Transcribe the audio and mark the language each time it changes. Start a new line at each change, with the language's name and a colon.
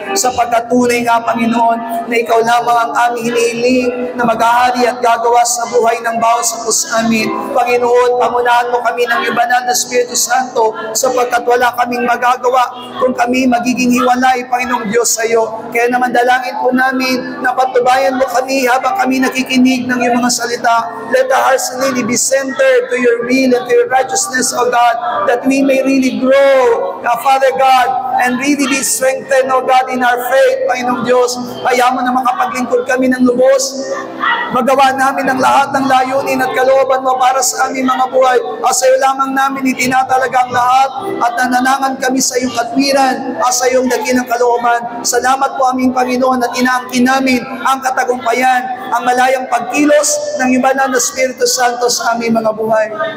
Filipino: Sapagkat tunay nga, Panginoon, na ikaw lamang ang aming hinihiling na maghahari at gagawa sa buhay ng bawat sa amin. Panginoon, pangunahan mo kami ng banal na Espiritu Santo sapagkat wala kaming magagawa kung kami magiging hiwalay, Panginoong Diyos, sa iyo. Kaya naman dalangin po namin na patubayan mo kami habang kami nakikinig ng iyong mga salita.
English: Let our hearts really be centered to your will and to your righteousness, O God, that we may really grow, Father God, and really be strengthened, O God, in our faith, Panginoong Diyos.
Filipino: Kaya mo na makapaglingkod kami ng lubos. Magawa namin ang lahat ng layunin at kalooban mo para sa aming mga buhay. At sa iyo lamang namin itinatalaga ang lahat at nananangan kami sa iyong katwiran at sa iyong dakilang kalooban. Salamat po aming Panginoon at inaangkin namin ang katagumpayan, ang malayang pagkilos ng banal na Espiritu Santo sa aming mga buhay.